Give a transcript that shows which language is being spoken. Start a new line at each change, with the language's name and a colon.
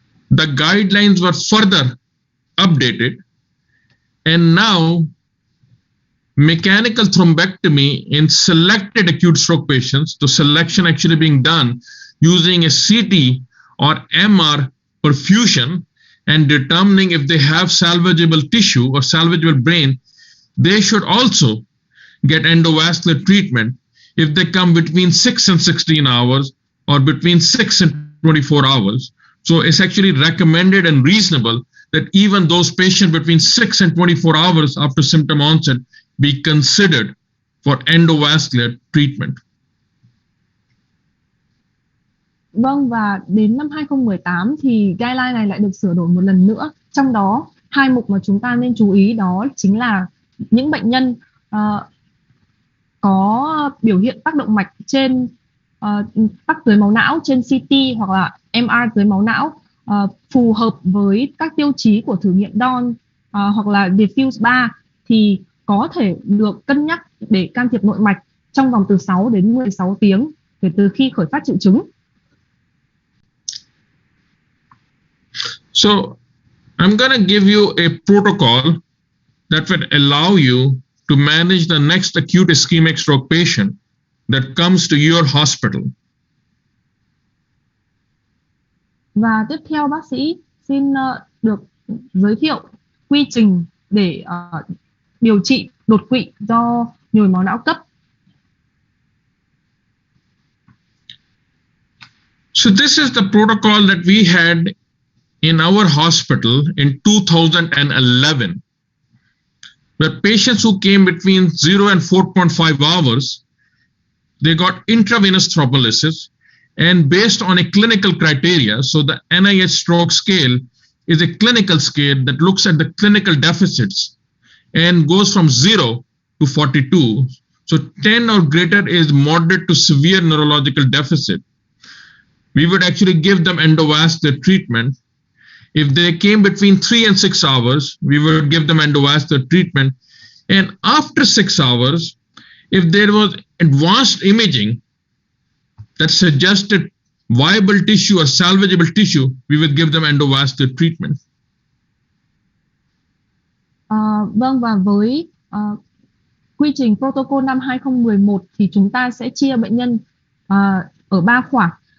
English: the guidelines were further updated, and now mechanical thrombectomy in selected acute stroke patients, the selection actually being done using a CT or MR perfusion and determining if they have salvageable tissue or salvageable brain, they should also get endovascular treatment if they come between 6 and 16 hours or between 6 and 24 hours. So it's actually recommended and reasonable that even those patients between 6 and 24 hours after symptom onset be considered for endovascular treatment.
Vietnamese: Vâng, và đến năm 2018 thì guideline này lại được sửa đổi một lần nữa. Trong đó, hai mục mà chúng ta nên chú ý đó chính là những bệnh nhân có biểu hiện tác động mạch trên tắc tưới máu não trên CT hoặc là MR tưới máu não phù hợp với các tiêu chí của thử nghiệm DON hoặc là Diffuse 3 thì có thể được cân nhắc để can thiệp nội mạch trong vòng từ 6 đến 16 tiếng kể từ khi khởi phát triệu chứng.
English: So I'm going to give you a protocol that would allow you to manage the next acute ischemic stroke patient that comes to your hospital.
Vietnamese: Và tiếp theo bác sĩ xin được giới thiệu quy trình để điều trị đột quỵ do nhồi máu não cấp.
English: So this is the protocol that we had in our hospital in 2011, where patients who came between 0 and 4.5 hours, they got intravenous thrombolysis, and based on a clinical criteria, so the NIH stroke scale is a clinical scale that looks at the clinical deficits and goes from 0 to 42. So 10 or greater is moderate to severe neurological deficit. We would actually give them endovascular treatment. If they came between 3 and 6 hours, we would give them endovascular treatment. And after 6 hours, if there was advanced imaging that suggested viable tissue or salvageable tissue, we would give them endovascular treatment.
Vietnamese: Vâng, và với quy trình protocol năm 2011 thì chúng ta sẽ chia bệnh nhân ở 3 khoảng.